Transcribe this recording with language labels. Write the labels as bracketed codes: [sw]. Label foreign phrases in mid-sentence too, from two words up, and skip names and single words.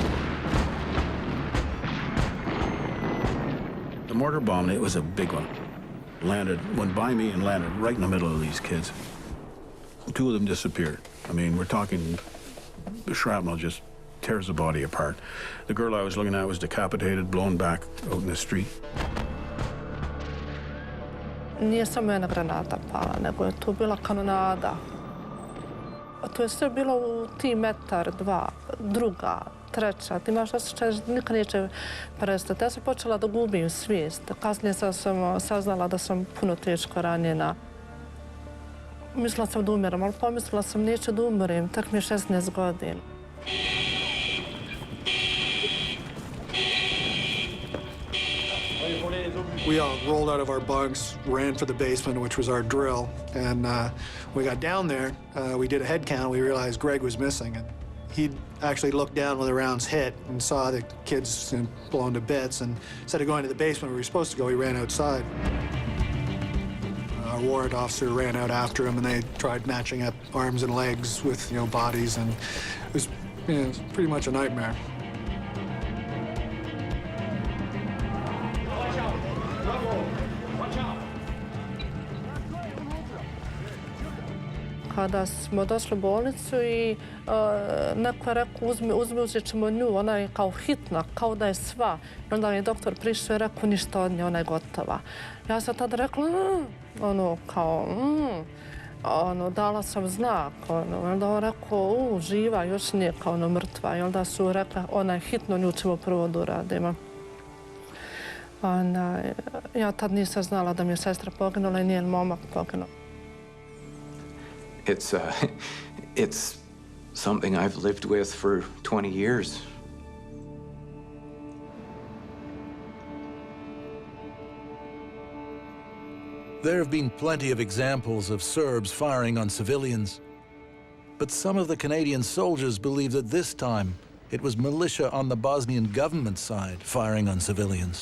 [en] The mortar bomb, it was a big one. Went by me and landed right in the middle of these kids. 2 of them disappeared. I mean, we're talking, the shrapnel just tears the body apart. The girl I was looking at was decapitated, blown back out in the street. [bs] Nije samo jedna granata pala, nego je tu bila kanonada. To je sve bilo u ti metar, 2, druga, treća. Ti imaš osjećaj da nikad neće prestati. Ja sam počela da gubim svijest. Kasnije sam saznala da sam puno teško ranjena. Mislila sam da umiram, ali pomislila sam neću da umrem. Tak mi je 16 godina. [en] We all rolled out of our bunks, ran for the basement, which was our drill. And we got down there, we did a head count, we realized Greg was missing. And he'd actually looked down when the rounds hit and saw the kids blown to bits, and instead of going to the basement where we were supposed to go, he ran outside. Our warrant officer ran out after him, and they tried matching up arms and legs with, bodies, and it was pretty much a nightmare. [bs] Kada smo došli u bolnicu i neko je rekao uzet ćemo nju, ona je kao hitna, kao da je sva. I onda je doktor prišao i rekao ništa od nje, ona je gotova. Ja sam tada rekla, dala sam znak. Onda on rekao, živa, još nije kao mrtva. I onda su rekla, ona je hitno, nju ćemo prvo da uradimo. Ja tad nisam znala da mi je sestra poginula i njen momak poginuo. [en] It's something I've lived with for 20 years. There have been plenty of examples of Serbs firing on civilians, but some of the Canadian soldiers believe that this time it was militia on the Bosnian government side firing on civilians.